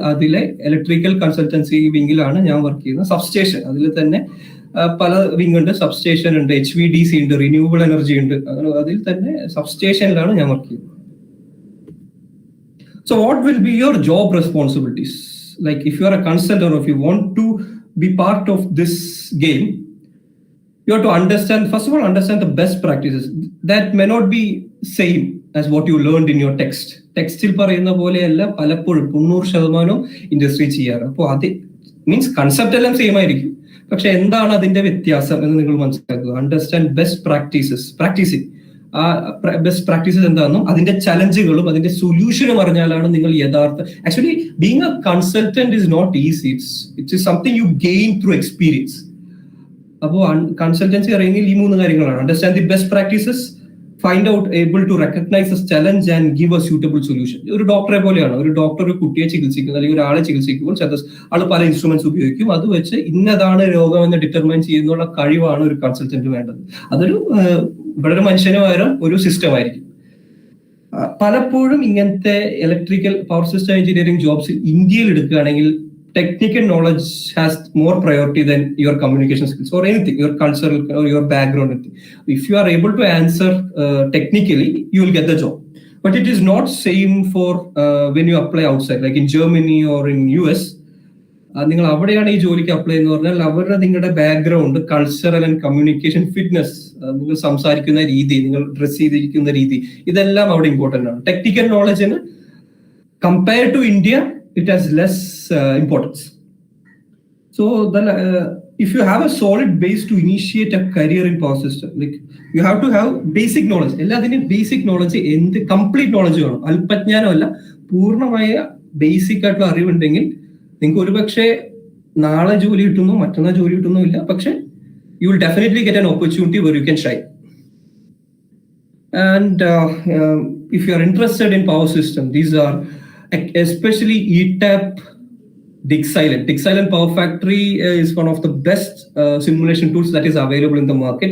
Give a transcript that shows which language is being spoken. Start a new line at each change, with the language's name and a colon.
Malayalam: അതിലെ electrical consultancy വിംഗിലാണ് ഞാൻ work ചെയ്യുന്നത്. സബ്സ്റ്റേഷൻ അതിൽ തന്നെ പല വിംഗ് ഉണ്ട്. സബ്സ്റ്റേഷൻ ഉണ്ട്, HVDC ഉണ്ട്, റിന്യൂവബിൾ എനർജി ഉണ്ട്. അതിൽ തന്നെ സബ്സ്റ്റേഷനിലാണ് ഞാൻ വർക്ക് ചെയ്യുന്നത്.
English: So what will be your job responsibilities? Like if you are a consultant, or if you want to be part of this game, you have to understand, first of all, understand the best practices that may not be same as what you learned in your text.
Malayalam: ടെക്സ്റ്റിൽ പറയുന്ന പോലെയല്ല പലപ്പോഴും 90% industry ചെയ്യാറ്. അപ്പോൾ അത് means concept എല്ലാം same ആയിരിക്കും, പക്ഷെ എന്താണ് അതിന്റെ വ്യത്യാസം എന്ന് നിങ്ങൾ മനസ്സിലാക്കുക.
English: Understand best practices.
Malayalam: പ്രാക്ടീസിങ് ആ ബെസ്റ്റ് പ്രാക്ടീസസ് എന്താണെന്നും അതിന്റെ ചലഞ്ചുകളും അതിന്റെ സൊല്യൂഷനും അറിഞ്ഞാലാണ് നിങ്ങൾ യഥാർത്ഥ.
English: Actually being a consultant is not easy. It's something you gain through experience.
Malayalam: അപ്പോൾ കൺസൾട്ടൻസി അറിയുന്നതിൽ ഈ 3 കാര്യങ്ങളാണ്.
English: Understand the best practices, find out, able to recognise the challenge and give a suitable solution.
Malayalam: ഒരു ഡോക്ടറെ പോലെയാണ്. ഒരു ഡോക്ടർ ഒരു കുട്ടിയെ ചികിത്സിക്കുന്നത് അല്ലെങ്കിൽ ഒരാളെ ചികിത്സിക്കുമ്പോൾ ആൾ പല ഇൻസ്ട്രുമെന്റ്സ് ഉപയോഗിക്കും. അത് വെച്ച് ഇന്നതാണ് രോഗം എന്ന് ഡിറ്റർമൈൻ ചെയ്യുന്നുള്ള കഴിവാണ് ഒരു കൺസൾട്ടന്റ് വേണ്ടത്. അതൊരു ഇവിടെ ഒരു മനുഷ്യന് പകരം ഒരു സിസ്റ്റം ആയിരിക്കും. പലപ്പോഴും ഇങ്ങനത്തെ electrical power system engineering jobs ഇന്ത്യയിൽ എടുക്കുകയാണെങ്കിൽ
English: technical knowledge has more priority than your communication skills or anything, your cultural or your background. If you are able to answer technically, you will get the job. But it is not same for when you apply outside, like in Germany or in US.
Malayalam: നിങ്ങൾ അവിടെയാണ് ഈ ജോലിക്ക് apply എന്ന് പറഞ്ഞാൽ അവരുടെ നിങ്ങളുടെ background, cultural and communication fitness, നിങ്ങൾ സംസാരിക്കുന്ന രീതി, നിങ്ങൾ ഡ്രസ് ചെയ്തിരിക്കുന്ന രീതി, ഇതെല്ലാം അവിടെ ഇമ്പോർട്ടന്റ് ആണ്.
English: Technical നോളജിന് compare to India it has less importance. So then if you have a solid base to initiate a career in power system, like you have to have basic knowledge.
Malayalam: എല്ലാത്തിനും basic knowledge, എന്ത് complete knowledge വേണം. അല്പജ്ഞാനമല്ല, പൂർണ്ണമായ basic ആയിട്ടുള്ള അറിവുണ്ടെങ്കിൽ നിങ്ങൾക്ക് ഒരുപക്ഷെ നാളെ ജോലി കിട്ടുന്നു, മറ്റന്നാൾ ജോലി കിട്ടുന്നില്ല, പക്ഷെ
English: you will definitely get an opportunity where you can shine. And if you are interested in power system, these are especially ETAP, Dick-Silent Power Factory is one of the best simulation tools that is available in the market.